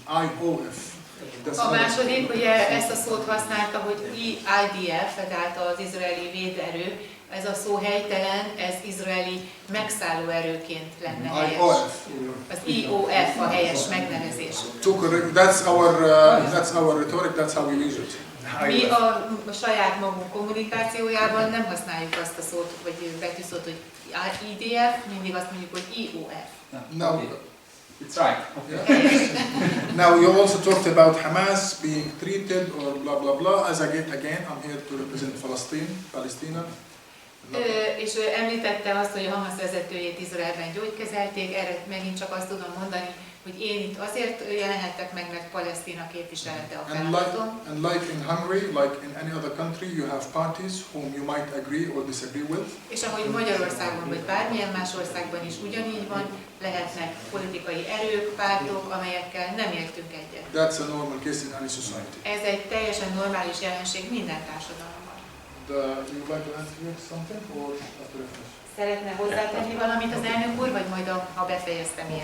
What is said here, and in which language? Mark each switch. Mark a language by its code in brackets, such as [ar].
[en] IOF. [hu] A második, ugye ezt a szót használta, hogy IDF, tehát az izraeli véderő, ez a szó helytelen, ez izraeli megszálló erőként lenne helyes. Az IOF a helyes megnevezés. [en] That's our rhetoric, that's how we use it. [hu] Mi a saját magunk kommunikációjában nem használjuk azt a szót, vagy betűszót, hogy IDF, mindig azt mondjuk, hogy IOF. [en] Now, It's right. now you also talked about Hamas being treated or blah blah blah. As again, I'm here to represent Palestine. [hu] És ő említette azt, hogy a Hamas vezetőjét Izraelben gyógykezelték, erre megint csak azt tudom mondani, hogy én itt azért jelenhettek meg, mert Palesztina képviselete a feladatom. [en] And like in Hungary, like in any other country, you have parties whom you might agree or disagree with. [hu] És ahogy Magyarországon vagy bármilyen más országban is ugyanígy van, lehetnek politikai erők, pártok, amelyekkel nem értünk egyet. [en] That's a normal case in any society. [hu] Ez egy teljesen normális jelenség minden társadalomban. [en] You would like to add here something or after I finish? [hu] Szeretne hozzátenni valamit az elnök úr, vagy majd ha befejeztem én?